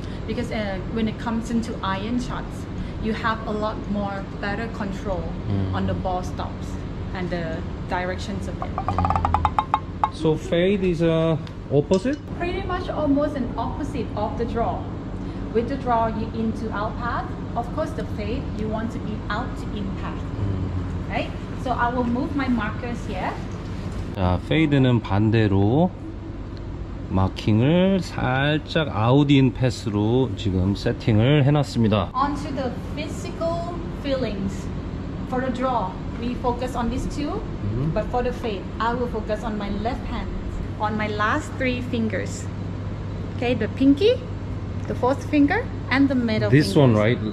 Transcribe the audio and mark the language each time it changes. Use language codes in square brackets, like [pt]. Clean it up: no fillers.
[en] Because when it comes into iron shots, you have a lot more better control on the ball stops and the directions of it. So fade is opposite? Pretty much almost an opposite of the draw. With the draw, you into out path. Of course, the fade, you want to be out to in path. Right? So I will move my markers here. [ko] 자, 페이드는 반대로 마킹을 살짝 아웃인 패스로 지금 세팅을 해놨습니다. [en] Onto the physical feelings. For the draw, we focus on these two, but for the fade, I will focus on my left hand, on my last 3 fingers. Okay, the pinky, the 4th finger, and the middle This fingers. one, right?